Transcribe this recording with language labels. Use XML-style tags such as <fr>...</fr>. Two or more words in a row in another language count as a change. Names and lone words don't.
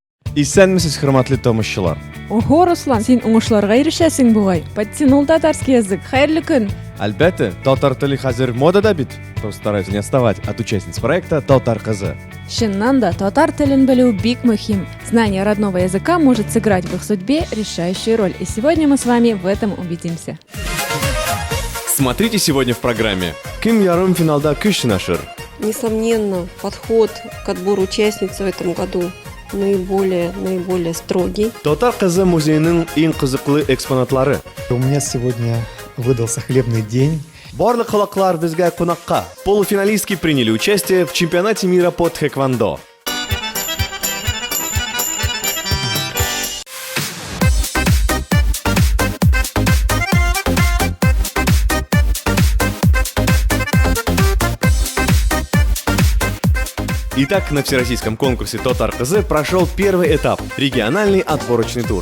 <tt>Исәнмесез, хөрмәтле тамашачылар. Ого, Руслан, син уңышларга ирешәсең бугай.</tt> <ru>Подтянул татарский язык.</ru> <tt>Хәерле көн. Әлбәттә, татар теле хәзер модада бит.</tt> <ru>Постараюсь не отставать от участниц проекта «Татар кызы».</ru> <tt>Чыннан да, татар телен белү бик мөһим.</tt> <ru>Знание родного языка может сыграть в их судьбе решающую роль. И сегодня мы с вами в этом убедимся. Смотрите сегодня в программе.</ru> <tt>Ким ярым финалда көч сынашыр?</tt> <ru>Несомненно, подход к отбору участниц в этом году наиболее строгий.</ru> <tt>Татар кызы музейның иң кызыклы экспонатлары.</tt> <ru>У меня сегодня выдался хлебный день.</ru> <tt>Барлык халыклар безгә кунакка.</tt> <ru>Полуфиналистки приняли участие в чемпионате мира по тхэквондо. Итак, на всероссийском конкурсе «Татар кызы» прошел первый этап – региональный отборочный тур.</ru>